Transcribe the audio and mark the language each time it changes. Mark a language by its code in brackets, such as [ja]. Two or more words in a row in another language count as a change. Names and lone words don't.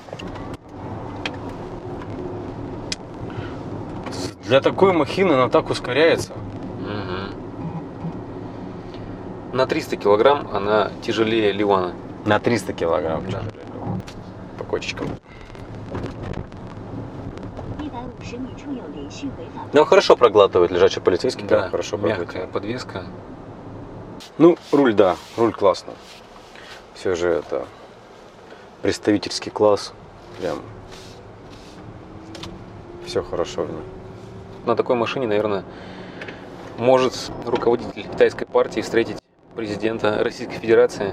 [ru] Для такой махины она так ускоряется. Мгм. На 300 килограмм она тяжелее Ливана. На 300 килограмм. Да. По кочечкам. [zh] 150 米处有连续违法。 [ru] Ну, хорошо проглатывает лежачий полицейский, да, хорошо мягкая проглатывает. подвеска. Ну, руль, да, руль классно. Все же это представительский класс. Прям все хорошо в ней. На такой машине, наверное, может руководитель китайской партии встретить президента Российской Федерации.